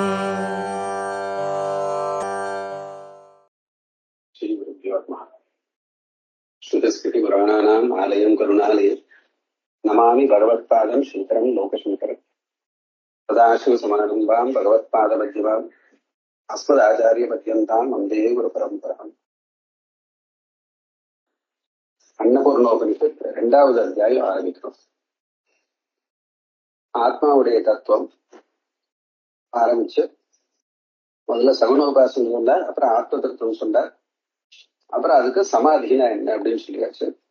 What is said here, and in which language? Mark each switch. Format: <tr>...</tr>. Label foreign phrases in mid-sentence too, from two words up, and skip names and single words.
<sa>श्रुतस्मृतिपुराणानाम् आलयं करुणालयं नमामि भगवत्पादं शङ्करं लोकशङ्करं सदाशिवसमारम्भां भगवत्पादमध्यमाम् अस्मदाचार्यपर्यन्तां वन्दे गुरुपरम्पराम्.</sa> <ta>அன்னபூர்ணோபனிஷத் 2வது அத்தியாயம் ஆரம்பிக்கிறோம். ஆத்மாவுடைய தத்துவம் ஆரம்பிச்சு முதல்ல சகுனோபாசனை சொன்னார், அப்புறம் ஆத்ம தத்துவம் சொன்னார், அப்புறம் அதுக்கு சமாதினா என்ன அப்படின்னு சொல்லியாச்சு.</ta>